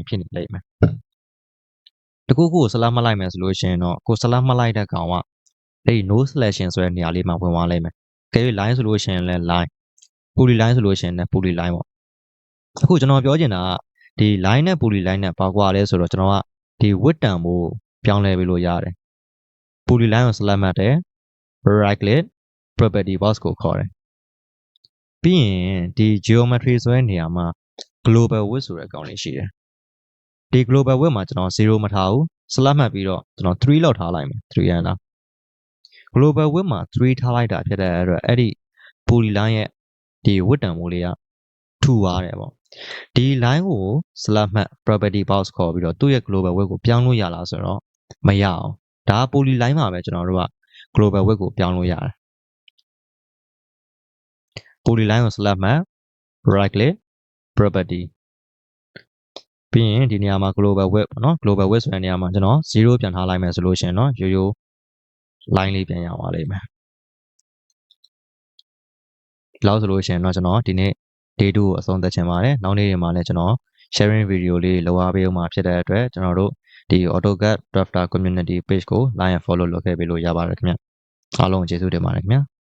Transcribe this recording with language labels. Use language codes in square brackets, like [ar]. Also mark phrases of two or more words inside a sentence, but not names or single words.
[my] ဖြစ်နေလိမ့်မယ်တခုခုကို select မှတ်လိုက်မယ်ဆိုလို့ရှိရင်တော့ကို select မှတ်လိုက်တဲ့ကောင်ကအဲ့ဒီ [en] no selection [my] ဆိုတဲ့နေရာလေးမှာဝင်သွားလိမ့်မယ်အကယ်၍ line ဆိုလို့ရှိရင်လည်း line polyline ဆိုလို့ရှိရင်လည်း polyline ပေါ့အခု ကျွန်တော်ပြောချင်တာကဒီ line နဲ့ polyline နဲ့ဘာကွာလဲဆိုတော့ကျွန်တော်ကဒီ width တန်ကိုပြောင်းလဲပေးလို့ရတယ် polyline ကို select မှတ်တယ် [en] right click property box [my] ကိုခေါ်တယ်ပြီးရင်ဒီ geometry ဆိုတဲ့နေရာမှာ [en] global width [my] ဆိုတဲ့အကောင်လေးရှိတယ်ဒီ [en] global width [my] မှာကျွန်တော်0မထားဘူး select မှတ်ပြီးတော့ကျွန်တော်3လောက်ထားလိုက်မယ်3 enter [en] global width [my] မှာ3ထားလိုက်တာဖြစ်တဲ့အတွက်အဲ့ဒီ polyline ရဲ့ဒီ width တန်မိုးလေးကထူသွားတယ်ပေါ့ဒီ line ကို select မှတ် [en] property box [my] ခေါ်ပြီးတော့သူ့ရဲ့ [en] global width [my] ကိုပြောင်းလို့ရလားဆိုတော့မရအောင်ဒါ polyline မှာပဲကျွန်တော်တို့က [en] global width [my] ကိုပြောင်းလို့ရတယ် polyline ကို select မှတ် [en] right click property [my] ပြီးရင်ဒီနေရာမှာ [en] global width [my] ပေါ့နော် [en] global width [my] ဆိုတဲ့နေရာမှာကျွန်တော်0ပြန်ထားလိုက်မယ်ဆိုလို့ရှိရင်တော့ရိုးရိုး line လေးပြန်ရပါလိမ့်မယ် ဒီလောက်ဆိုလို့ရှိရင်တော့ကျွန်တော်ဒီနေ့ day 2ကိုအဆုံးသတ်ချင်ပါတယ်နောက်နေ့တွေမှာလည်းကျွန်တော် [en] sharing video [my] လေးလုပ်အားပေးအောင်မှာဖြစ်တဲ့အတွက်ကျွန်တော်တို့ဒီ AutoCAD Drafter Community Page ကို [en] like and follow [my] လုပ်ခဲ့ပေးလို့ရပါတယ်ခင်ဗျအားလုံးကျေးဇူးတင်ပါတယ်ခင်ဗျာ